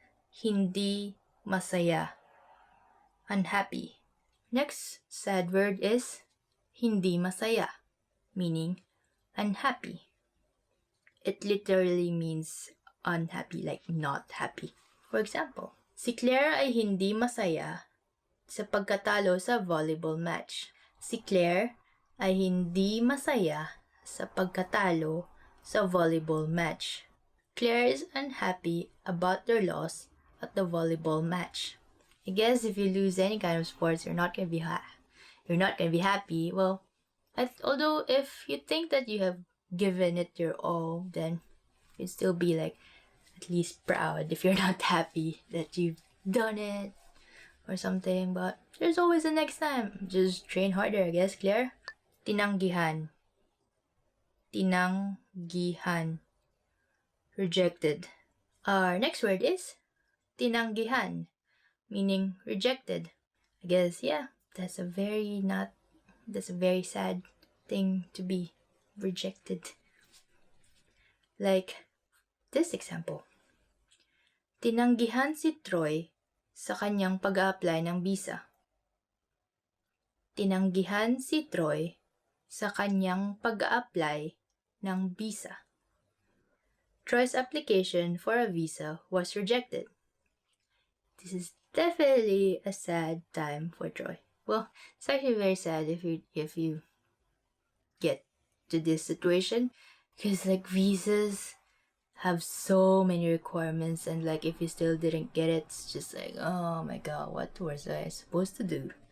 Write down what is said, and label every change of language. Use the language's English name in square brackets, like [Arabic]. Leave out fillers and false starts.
[Filipino] Hindi masaya. Unhappy. [English] Next sad word is hindi masaya, meaning unhappy. It literally means unhappy, like not happy. For example, [Filipino] si Claire ay hindi masaya sa pagkatalo sa volleyball match. Si Claire ay hindi masaya sa pagkatalo sa volleyball match. [English] Claire is unhappy about their loss at the volleyball match. I guess if you lose any kind of sports, you're not gonna be happy. Well, although if you think that you have given it your all, then you'd still be like at least proud if you're not happy that you've done it or something. But there's always a next time. Just train harder, I guess. Claire. Tinanggihan. Tinanggihan. Rejected. Our next word is tinanggihan, meaning rejected. I guess, yeah, that's a very sad thing to be rejected. Like this example. [Filipino] Tinanggihan si Troy sa kanyang pag-a-apply ng visa. Tinanggihan si Troy sa kanyang pag-a-apply ng visa. [English] Troy's application for a visa was rejected. This is definitely a sad time for Troy. Well, it's actually very sad if you get to this situation, because like visas have so many requirements, and like if you still didn't get it, it's just like, oh my god, what was I supposed to do?